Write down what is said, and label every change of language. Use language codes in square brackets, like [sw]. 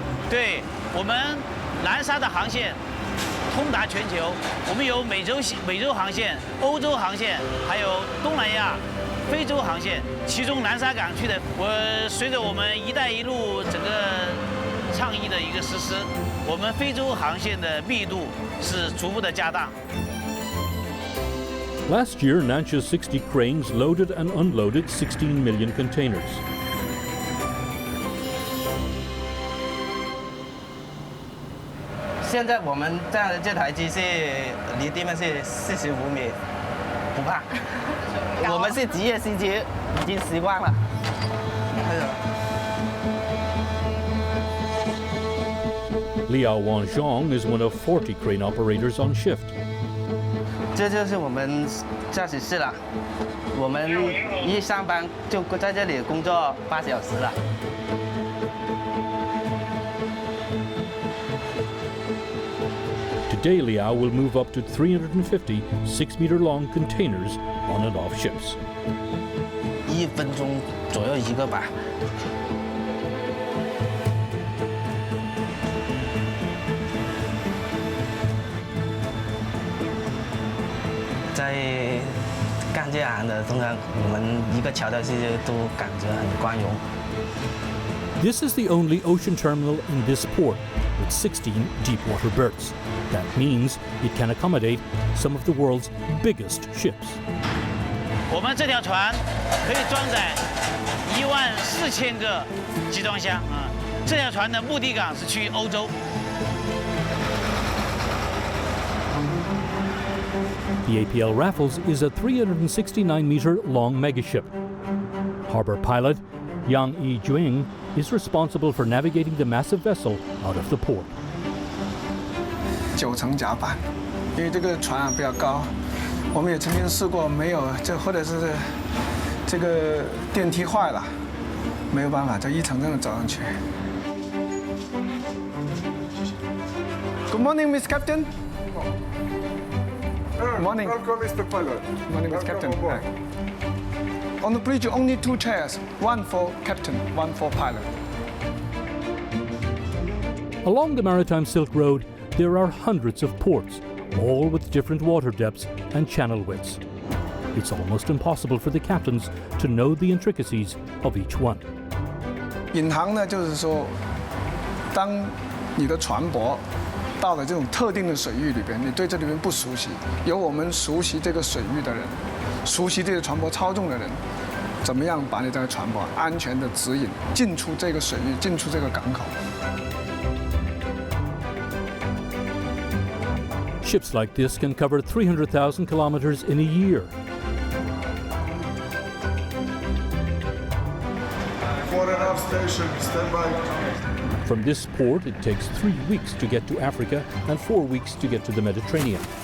[zh] 对我们南沙的航线通达全球，我们有美洲航线、欧洲航线，还有东南亚、非洲航线。其中南沙港区的，随着我们“一带一路”整个倡议的一个实施，我们非洲航线的密度是逐步的加大。 [en] Last year, Nansha's 60 cranes loaded and unloaded 16 million containers. [zh] 现在我们站的这台机是离地面是45米，不怕。我们是职业司机，已经习惯了。 [en] Liao Wanzhong is one of 40 crane operators on shift. [zh] 这就是我们驾驶室了。我们一上班就在这里工作8小时了。 [en] Today, Liao will move up to 350 6-meter-long containers on and off ships. [zh] 1分钟左右一个吧。在干这行的，通常我们一个桥的事都感觉很光荣。 [en] This is the only ocean terminal in this port with 16 deep-water berths. That means it can accommodate some of the world's biggest ships. [zh] 我们这条船可以装载14000个集装箱啊！这条船的目的港是去欧洲。 [en] The APL Raffles is a 369-meter-long megaship. Harbor pilot Yang Yiwu is responsible for navigating the massive vessel out of the port. 9层甲板，因为这个船比较高，我们也曾经试过没有，或者是这个电梯坏了，没有办法，这一层层的走上去。 Good morning, Miss Captain. Morning. Welcome, Mr. Pilot. Morning, Miss Captain. On the bridge, only 2 chairs, one for captain, one for pilot. Along the Maritime Silk Road, there are hundreds of ports, all with different water depths and channel widths. It's almost impossible for the captains to know the intricacies of each one. [zh] 引航呢，就是说，当你的船舶到了这种特定的水域里边，你对这里边不熟悉，由我们熟悉这个水域的人，熟悉这个船舶操纵的人，怎么样把你这个船舶安全的指引进出这个水域，进出这个港口。 [en] Ships like this can cover 300,000 kilometers in a year. Fore and aft station, stand by. From this port, it takes 3 weeks to get to Africa and 4 weeks to get to the Mediterranean.